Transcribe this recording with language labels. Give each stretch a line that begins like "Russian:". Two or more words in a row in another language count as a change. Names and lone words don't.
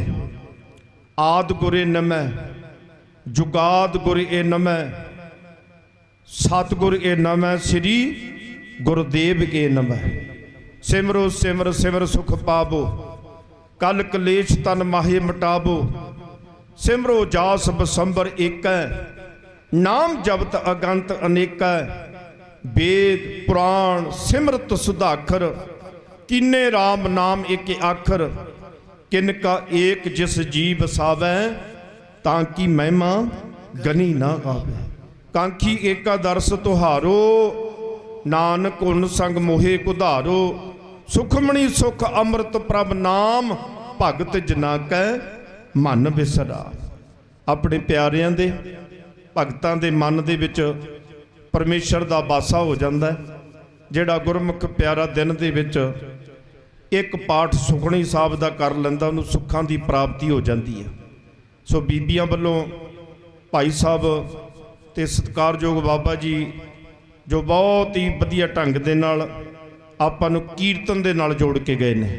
Punjabi: ਆਦ ਗੁਰੇ ਨਮੈ, ਜੁਗਾਦ ਗੁਰ ਏ ਨਮੈ, ਸਤਿਗੁਰ ਏ ਨਮੈ, ਸ੍ਰੀ ਗੁਰਦੇਵ ਏ ਨਮੈ। ਸਿਮਰੋ ਸਿਮਰ ਸਿਮਰ ਸੁਖ ਪਾਵੋ, ਕਲ ਕਲੇਸ਼ ਤਨ ਮਾਹੇ ਮਟਾਵੋ। ਸਿਮਰੋ ਜਾਸ ਬਸੰਬਰ ਏਕੈ, ਨਾਮ ਜਪਤ ਅਗੰਤ ਅਨੇਕੈ। वेद पुराण सिमरत सुधाखर, किन्ने राम नाम एक आखर। किनका एक जिस जी बसावै, ताकि महिमा गनी ना आवे। कांखी एका दरस तुहारो, नानक उन संग मोहे कुधारो। सुखमणि सुख अमृत प्रभ नाम, भगत जना कै मन बिसरा। अपने प्यारिਆਂ ਦੇ ਭਗਤਾਂ ਦੇ ਮਨ ਦੇ ਵਿੱਚ ਪਰਮੇਸ਼ਰ ਦਾ ਵਾਸਾ ਹੋ ਜਾਂਦਾ। ਜਿਹੜਾ ਗੁਰਮੁਖ ਪਿਆਰਾ ਦਿਨ ਦੇ ਵਿੱਚ ਇੱਕ ਪਾਠ ਸੁਖਮਨੀ ਸਾਹਿਬ ਦਾ ਕਰ ਲੈਂਦਾ, ਉਹਨੂੰ ਸੁੱਖਾਂ ਦੀ ਪ੍ਰਾਪਤੀ ਹੋ ਜਾਂਦੀ ਹੈ। ਸੋ ਬੀਬੀਆਂ ਵੱਲੋਂ ਭਾਈ ਸਾਹਿਬ ਤੇ ਸਤਿਕਾਰਯੋਗ ਬਾਬਾ ਜੀ ਜੋ ਬਹੁਤ ਹੀ ਵਧੀਆ ਢੰਗ ਦੇ ਨਾਲ ਆਪਾਂ ਨੂੰ ਕੀਰਤਨ ਦੇ ਨਾਲ ਜੋੜ ਕੇ ਗਏ ਨੇ।